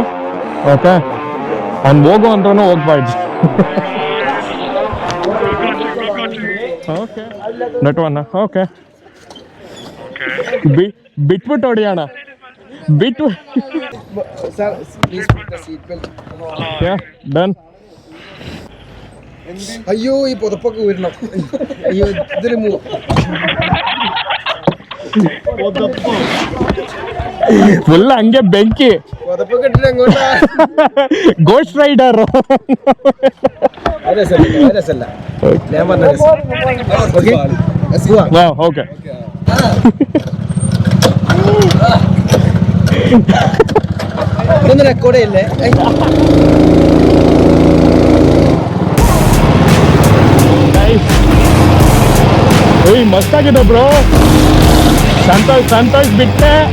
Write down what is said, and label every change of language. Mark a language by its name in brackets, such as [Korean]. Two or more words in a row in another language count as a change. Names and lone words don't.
[Kannada] ಓಕೆ, ಅವ್ನು ಹೋಗು ಅಂದ್ರೂ ಹೋಗ್ಬಾರ್ದು. ಓಕೆ ನಟವನ್ನ. ಓಕೆ ಬಿಟ್ಬಿಟ್ಟು ಹೊಡಿಯೋಣ. ಬಿಟ್ಟು ಡನ್. [Malayalam] അയ്യോ ഈ പുതപ്പൊക്കെ ഊരണം. അയ്യോ ഇതൊരു [Kannada] ಫುಲ್ ಹಂಗೆ ಬೆಂಕಿ. [Malayalam] പുതപ്പൊക്കെ ഇട്ടിട്ട് അങ്ങോട്ടാ. [Kannada] ಗೋಸ್ಟ್ ರೈಡರ್. [Malayalam] രസല്ല ഞാൻ പറഞ്ഞ [Kannada] ಓಕೆ [Malayalam] ഇതൊന്നും റെക്കോർഡ് ചെയ്യല്ലേ. [Kannada] ಓಯ್ ಮಸ್ತಾಗಿದೆ ಬ್ರೋ. ಸಂತೋಷ್ ಬಿಟ್ಟೆ.